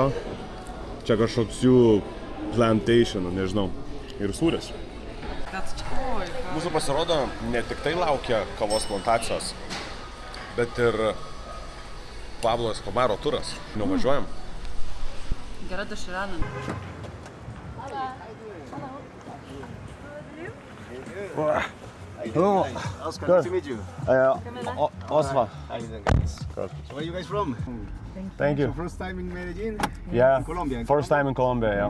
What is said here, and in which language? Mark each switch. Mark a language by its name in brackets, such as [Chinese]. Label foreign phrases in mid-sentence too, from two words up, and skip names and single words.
[Lithuanian] Čia kažkoks jų plantation, nežinau. Ir sūris. Mūsų pasirodo, ne tik tai laukia kavos plantacijos, bet ir Pablo Escobaro turas. Nuvažiuojam. Gera deširanin. [English] Hello, Oscar. Good. Nice to meet you. Osva. How you doing, guys? Good. So where are you guys from? Thank you. So first time in Medellin? Yeah. In Colombia? First time in Colombia, yeah.